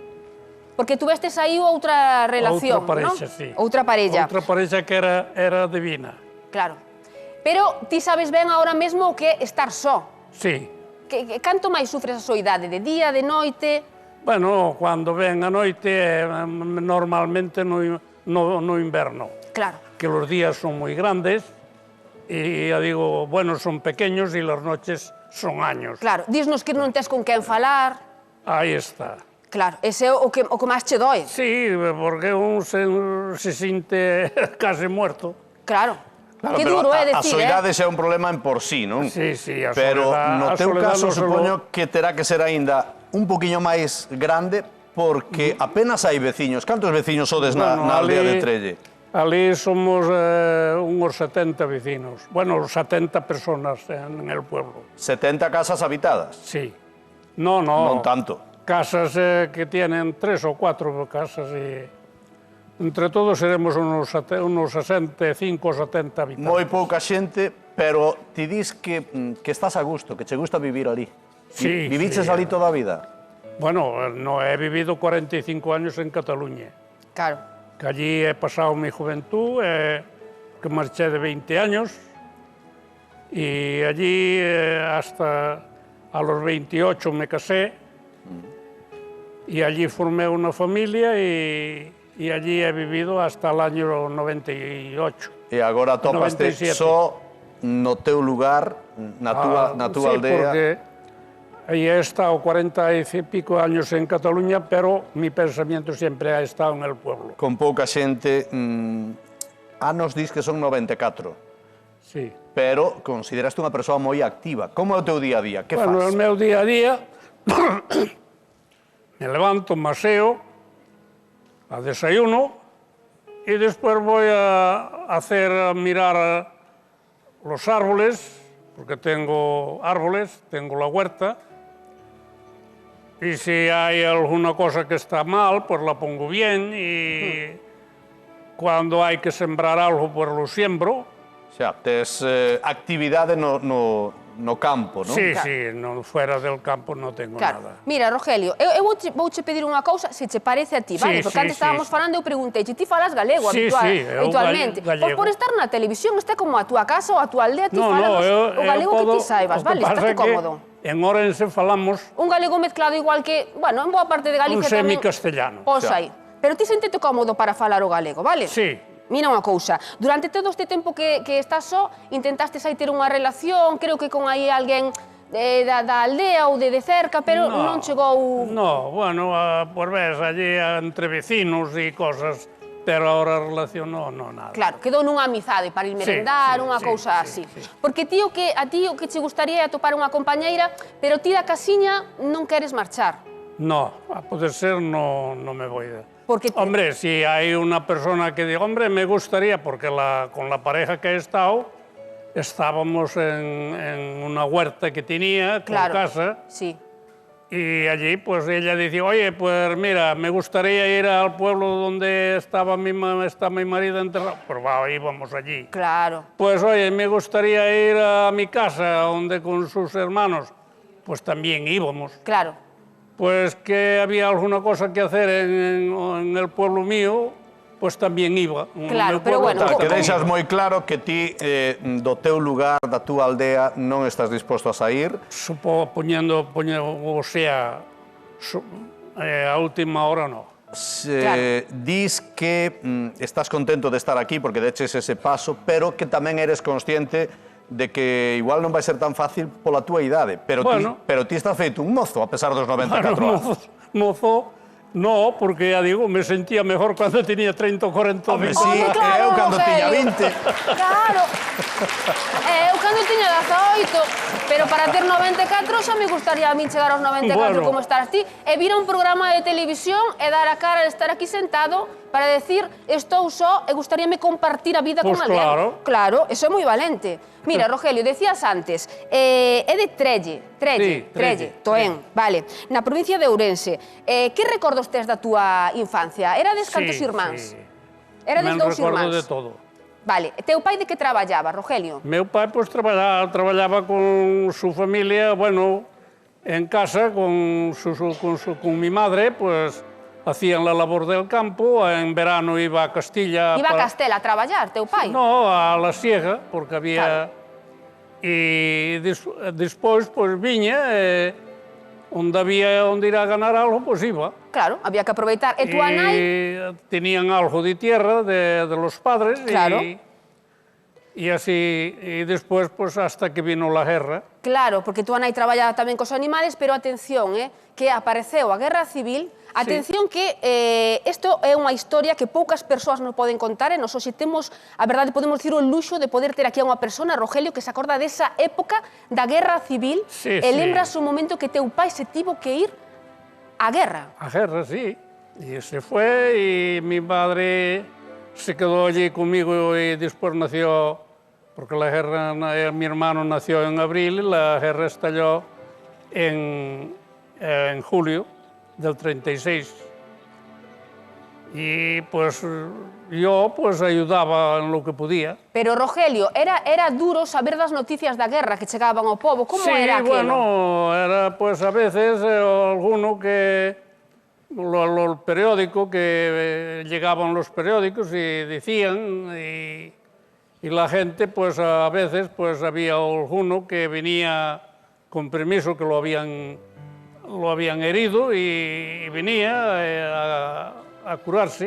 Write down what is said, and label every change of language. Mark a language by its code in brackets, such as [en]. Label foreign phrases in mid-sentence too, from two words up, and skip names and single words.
[gl] Porque tú vestes aí outra relación, Outra ¿no? parexa, sí. Outra parella. Outra parexa que era divina. Claro. Pero ti sabes ben ahora mesmo o que é estar só. Sí. Canto máis sufres a soidade? De día, de noite? Bueno, cando ven a noite, normalmente no inverno, Claro. [es] que los días son muy grandes y, ya digo, bueno, son pequeños y las noches son años. [gl] Claro. Dísnos que non tes con quen falar. [es] Ahí está. [gl] Claro. Ese é o que máis che doe. [es] Sí, porque un se siente casi muerto. [gl] Claro. Claro, Que pero duro é a decir, soidade xa é un problema en por sí, non? [es] Sí, sí, a [gl] Pero [es] soledad- no a [gl] teu [es] soledad [gl] caso, non solo- supoño que terá que ser aínda un poquinho máis grande porque apenas hai veciños. Cantos veciños sodes na aldea de Trelle? [es] Ali somos unos 70 vecinos, bueno, 70 personas en el pueblo. 70 casas habitadas. Sí. No, no. [gl] Non tanto. [es] Casas que tienen 3 o 4 casas y entre todos seremos unos 65 o 70 habitantes. [gl] Moi pouca xente, pero ti dis que estás a gusto, que che gusta vivir ali. [es] Sí, [gl] Viviches [es] sí, [gl] ali toda a vida? [es] Bueno, no he vivido 45 años en Cataluña, [gl] Claro. [es] que allí he pasado mi juventud, que marché de 20 años y allí hasta a los 28 me casé y allí formé una familia y allí he vivido hasta el año 98. [gl] E agora topaste [es] 97. [gl] só no teu lugar, na túa [es] sí, [gl] aldea. [es] porque ahí he estado 40 y pico años en Cataluña, pero mi pensamiento siempre ha estado en el pueblo. [gl] Con pouca xente, anos dis que son 94, Sí. pero consideraste unha persoa moi activa. Como é o teu día a día? Que [es] Bueno, [gl] fas? [es] el meu día a día, me levanto, maseo, a desayuno y después voy a mirar los árboles, porque tengo árboles, tengo la huerta, y si hay alguna cosa que está mal, pues la pongo bien y cuando hay que sembrar algo, pues lo siembro. [gl] Xa, tes actividade no campo, non? [es] Sí, [gl] Claro. [es] sí, no, fuera del campo no tengo Claro. nada. [gl] Mira, Rogelio, eu vouche pedir unha cousa, se che parece a ti, vale? [es] Sí, [gl] Porque [es] sí, antes estábamos sí. [gl] falando e eu pregunteiche, ti falas galego Sí, sí, eu habitualmente. Pois [es] gallego. [gl] por estar na televisión, este como a túa casa ou a túa aldea, ti No, falas o eu galego que ti saibas, o que vale? pasa Estás é que cómodo. En Ourense falamos Un galego mezclado igual que, bueno, en boa parte de Galicia un tamén. semicastellano. Pois Xa. aí. Pero ti sentete cómodo para falar o galego, vale? Sí. Mira unha cousa, durante todo este tempo que estás só, intentaste aí ter unha relación, creo que con aí alguén da aldea ou de cerca, pero non chegou... [es] No, bueno, pues ves, allí entre vecinos y cosas, pero ahora relación no, nada. [gl] Claro, quedou nunha amizade para ir merendar, sí, unha sí, cousa así. sí, sí. Porque a ti o que che gustaría é atopar unha compañeira, pero ti da casiña non queres marchar. [es] No, a poder ser no me voy. Porque Hombre, si hay una persona que diga, hombre, me gustaría, porque con la pareja que he estado, estábamos en una huerta que tenía, con claro, casa, sí. y allí pues ella decía, oye, pues mira, me gustaría ir al pueblo donde está mi marido enterrado. Pues va, íbamos allí. Claro. Pues oye, me gustaría ir a mi casa, donde con sus hermanos. Pues también íbamos. Claro. Pues que había alguna cosa que hacer en el pueblo mío, [gl] pois tamén iba. Claro, pero bueno, Que como- deixas moi claro que ti, do teu lugar, da túa aldea, non estás disposto a sair. Poñendo, [es] o sea, [gl] a última hora no. Dis que estás contento de estar aquí porque deches ese paso, pero que tamén eres consciente de que igual non vai ser tan fácil pola túa idade, pero ti estás feito un mozo a pesar dos 94 anos. Mozo, no, [es] porque ya digo, me sentía mejor cuando tenía 30 o 40 o 50. [gl] Sí, claro, eu cando tiña 20. Claro. Eu cando tiña 18, pero para ter 94 xa me gustaría [es] a mí [gl] chegar aos 94 [es] Bueno. [gl] como estás ti, e vir a un programa de televisión e dar a cara de estar aquí sentado para decir estou só e gustaríame compartir a vida Pois con alguén. claro. Claro, eso é moi valente. Mira, Rogelio, decías antes, é de Sí, Trelle, Trelle. Toén, vale, na provincia de Ourense. Que recordos tes da túa infancia? Erades cantos irmáns? Erades [es] Me [gl] dous recordo irmáns? de todo. Vale, teu pai de que traballaba, Rogelio? [es] Meu pai pues trabajaba con su familia, bueno, en casa con mi madre, pues hacían la labor del campo, en verano iba a Castilla... [gl] Iba a Castela a traballar, teu pai? [es] No, a la Siega, porque había... [gl] Claro. Y despois, pues viña, onde ir a ganar algo, pues iba. Claro, había que aproveitar. E túa nai? [es] Tenían algo de tierra de los padres. [gl] Claro. [es] Y así, y después, pues hasta que vino la guerra. [gl] Claro, porque túa nai traballaba tamén cos animales, pero atención, que apareceu a Guerra Civil. Atención que isto é unha historia que poucas persoas nos poden contar, e nos hoxe temos, a verdade, podemos dicir o luxo de poder ter aquí a unha persona, Rogelio, que se acorda desa época da Guerra Civil, Sí, e sí. lembras o momento que teu pai se tivo que ir á guerra. A guerra, sí. [es] Y se fue y mi madre se quedó allí conmigo y después nació, porque la guerra, mi hermano nació en abril y la guerra estalló en julio del 36. Y pues yo pues ayudaba en lo que podía. [gl] Pero, Rogelio, era duro saber das noticias da guerra que chegaban ao pobo. Como Sí, era aquilo? [es] bueno, era pues a veces alguno que el periódico que llegaban los periódicos y decían y la gente pues a veces pues había alguno que venía con permiso que lo habían herido y venía a curarse.